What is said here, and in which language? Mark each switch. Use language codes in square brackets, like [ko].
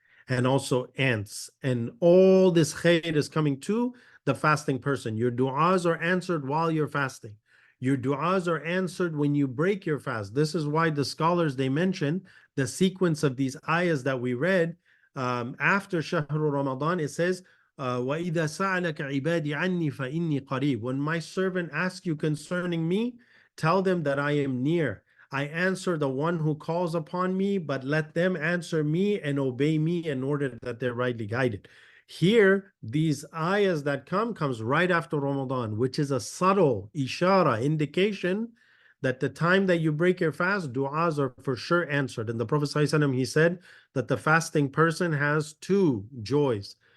[en] And also ants. And all this khair is coming to the fasting person. Your du'as are answered while you're fasting. Your du'as are answered when you break your fast. This is why the scholars, they mention the sequence of these ayahs that we read after Shahru Ramadan. It says, [ar] وَإِذَا سَأَلَكَ عِبَادِي عَنِّي فَإِنِّي قَرِيبٌ. [en] When my servant asks you concerning me, tell them that I am near. I answer the one who calls upon me, but let them answer me and obey me in order that they're rightly guided. Here, these ayahs that comes right after Ramadan, which is a subtle ishara, indication that the time that you break your fast, du'as are for sure answered. And the Prophet ﷺ, he said that the fasting person has two joys.